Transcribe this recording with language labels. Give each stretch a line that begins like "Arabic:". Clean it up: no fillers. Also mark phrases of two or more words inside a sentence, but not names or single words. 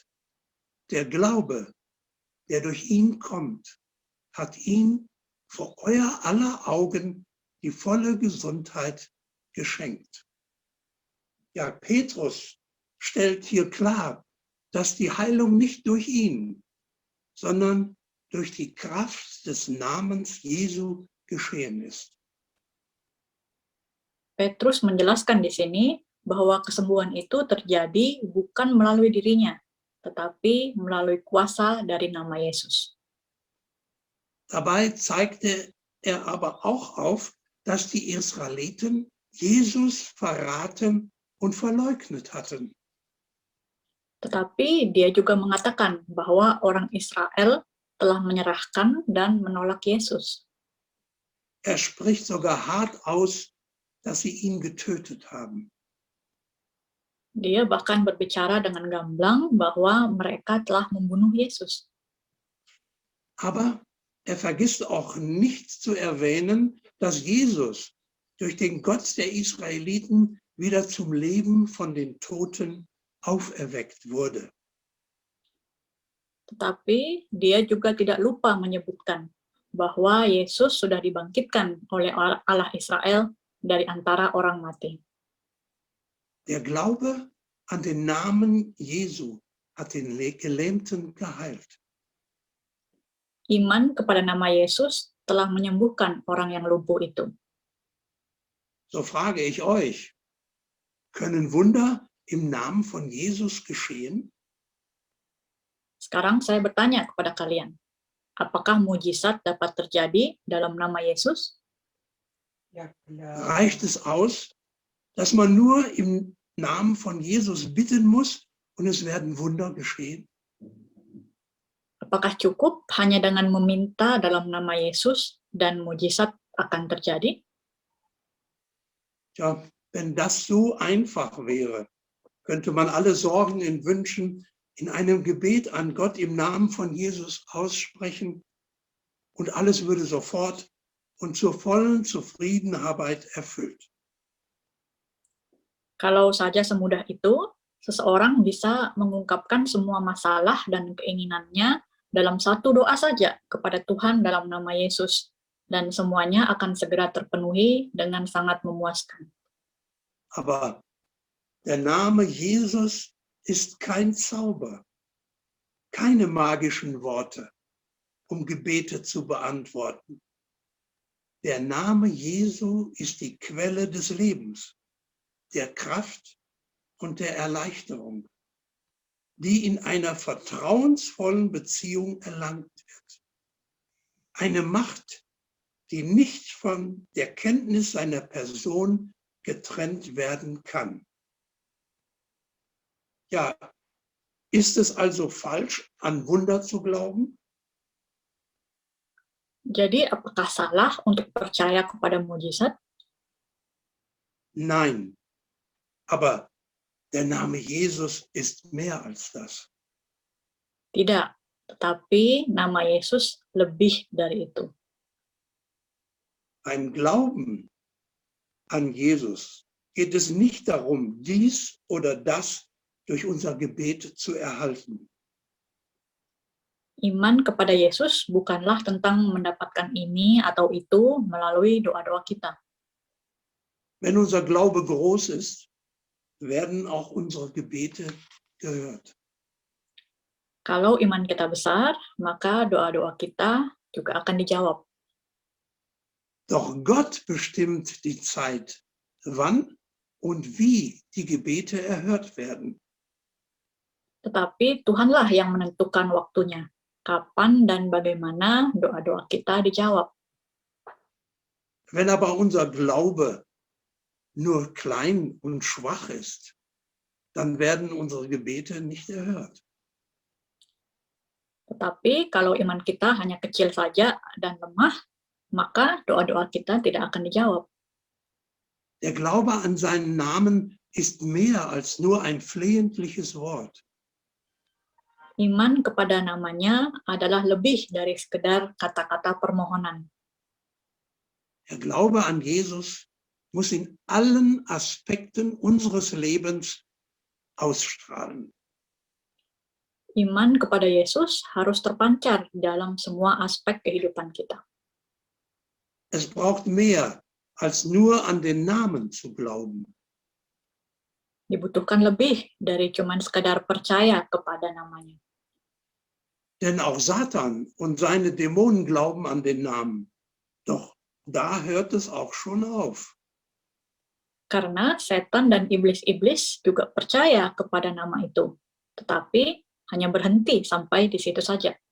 German: Der Glaube, der durch ihn kommt, hat ihn vor euer aller Augen die volle Gesundheit geschenkt. Ja, Petrus stellt hier klar, dass die Heilung nicht durch ihn, sondern durch die Kraft des Namens Jesu geschehen ist.
Indonesian: Petrus menjelaskan di sini bahwa kesembuhan itu terjadi bukan melalui dirinya, tetapi melalui kuasa dari nama Yesus.
German: Dabei zeigte er aber auch auf, dass die Israeliten Jesus verraten und verleugnet hatten.
Indonesian: Tetapi dia juga mengatakan bahwa orang Israel telah menyerahkan dan menolak Yesus.
German: Er spricht sogar hart aus, dass sie ihn getötet haben.
Indonesian: Dia bahkan berbicara dengan gamblang bahwa mereka telah membunuh Yesus.
German: Aber er vergisst auch nicht zu erwähnen, dass Jesus durch den Gott der Israeliten wieder zum Leben von den Toten auferweckt wurde.
Indonesian: Tetapi dia juga tidak lupa menyebutkan bahwa Yesus sudah dibangkitkan oleh Allah Israel dari antara orang mati.
German: Der Glaube an den Namen Jesu hat den Gelähmten geheilt.
Indonesian: Iman kepada nama Yesus telah menyembuhkan orang yang lumpuh itu.
German: So frage ich euch, können Wunder im Namen von Jesus geschehen?
Indonesian: Sekarang saya bertanya kepada kalian, apakah mujizat dapat terjadi dalam nama Yesus?
German: Reicht es aus, dass man nur im Namen von Jesus bitten muss und es werden Wunder geschehen?
Indonesian: Apakah cukup hanya dengan meminta dalam nama Yesus dan mujizat akan terjadi?
German: Ja, wenn das so einfach wäre, könnte man alle Sorgen und Wünschen in einem Gebet an Gott im Namen von Jesus aussprechen und alles würde sofort und zur vollen Zufriedenheit erfüllt.
Indonesian: Kalau saja semudah itu, seseorang bisa mengungkapkan semua masalah dan keinginannya dalam satu doa saja kepada Tuhan dalam nama Yesus, dan semuanya akan segera terpenuhi dengan sangat memuaskan.
German: Aber der Name Jesus ist kein Zauber, keine magischen Worte, um Gebete zu beantworten. Der Name Jesu ist die Quelle des Lebens, der Kraft und der Erleichterung, die in einer vertrauensvollen Beziehung erlangt wird. Eine Macht, die nicht von der Kenntnis seiner Person getrennt werden kann. Ja, ist es also falsch, an Wunder zu glauben?
Indonesian: Jadi, apakah salah untuk percaya kepada mujizat?
German: Nein, aber der Name Jesus ist mehr als das.
Indonesian: Tidak, tetapi nama Yesus lebih dari itu.
German: Beim Glauben an Jesus geht es nicht darum, dies oder das durch unser Gebet zu erhalten.
Indonesian: Iman kepada Yesus bukanlah tentang mendapatkan ini atau itu melalui doa-doa kita.
German: Wenn unser Glaube groß ist, werden auch unsere Gebete gehört.
Indonesian: Kalau iman kita besar, maka doa-doa kita juga akan dijawab.
German: Doch Gott bestimmt die Zeit, wann und wie die Gebete erhört werden.
Indonesian: Tetapi Tuhanlah yang menentukan waktunya, kapan dan bagaimana doa-doa kita dijawab.
German: Wenn aber unser Glaube nur klein und schwach ist, dann werden unsere Gebete nicht erhört.
Indonesian: Tetapi kalau iman kita hanya kecil saja dan lemah, maka doa-doa kita tidak akan dijawab.
German: Der Glaube an seinen Namen ist mehr als nur ein flehentliches Wort.
Indonesian: Iman kepada namanya adalah lebih dari sekedar kata-kata permohonan.
German: Der Glaube an Jesus muss in allen Aspekten unseres Lebens ausstrahlen.
Indonesian: Iman kepada Yesus harus terpancar dalam semua aspek kehidupan kita.
German: Es braucht mehr als nur an den Namen zu glauben.
Indonesian: Dibutuhkan lebih dari cuman sekadar percaya kepada namanya.
German: Denn auch Satan und seine Dämonen glauben an den Namen. Doch Da hört es auch schon auf.
Indonesian: Karena setan dan iblis-iblis juga percaya kepada nama itu, tetapi hanya berhenti sampai di situ saja.